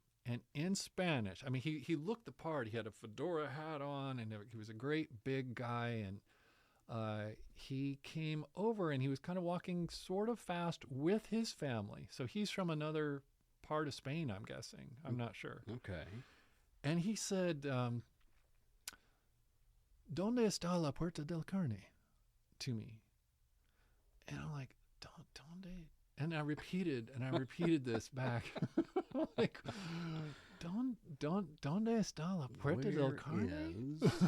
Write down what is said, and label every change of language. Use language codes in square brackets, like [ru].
[en] And in Spanish, I mean, he looked the part. He had a fedora hat on, and he was a great big guy. And he came over, and he was kind of walking sort of fast with his family. So he's from another part of Spain, I'm guessing. I'm not sure. Okay. And he said, [es] ¿Dónde está la Puerta del Carne? [en] To me. And I'm like, [es] ¿Dónde? [en] And I repeated this back. [es] Like, ¿Dónde está la Puerta del Carne?